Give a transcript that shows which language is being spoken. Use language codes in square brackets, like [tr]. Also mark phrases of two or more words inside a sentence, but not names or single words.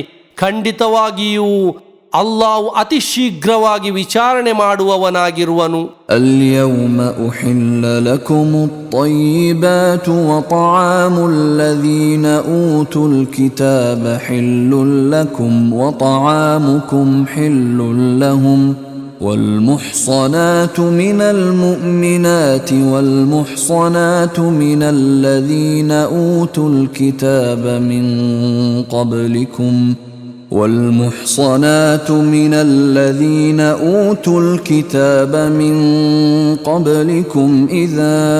[kn] ಖಂಡಿತವಾಗಿಯೂ ಅಲ್ಲಾಹು ಅತಿ ಶೀಘ್ರವಾಗಿ ವಿಚಾರಣೆ ಮಾಡುವವನಾಗಿರುವನು. [ar] اليوم أحل لكم الطيبات وطعام الذين أوتوا الكتاب حل لكم وطعامكم حل لهم والمحصنات من المؤمنات والمحصنات من الذين أوتوا الكتاب من قبلكم والمحصنات من الذين أوتوا الكتاب من قبلكم إذا